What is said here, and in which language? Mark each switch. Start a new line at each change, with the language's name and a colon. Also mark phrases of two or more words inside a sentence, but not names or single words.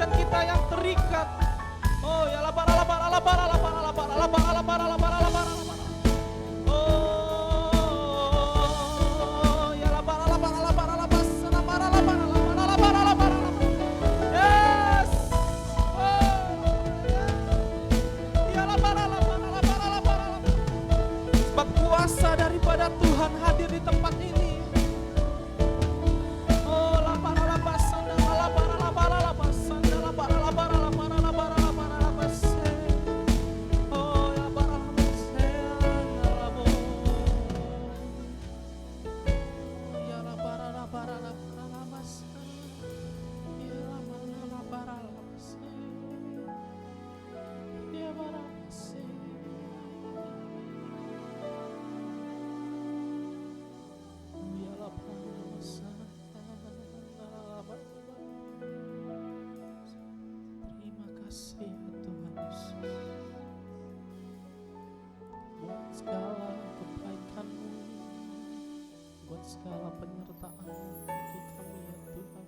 Indonesian: cinta yang terikat. Oh ya la para la para la para la para la para la para la para la para la para la para. Oh ya la para la para la para la para la para la para la para la para la para la. Yes. Ya la para la para la para la para la. Sebab kuasa daripada Tuhan hadir di tempat ini. Oh la para la pasanda la para la para la pasanda la para la para la para la para la para la pase. Oh la para la pase la bo. Ya la para la para la para la pase. Ya la para la pase. Ya para la pase. Terima kasih ya Tuhan Yesus buat segala kebaikan-Mu, buat segala penyertaan-Mu bagi kami ya Tuhan.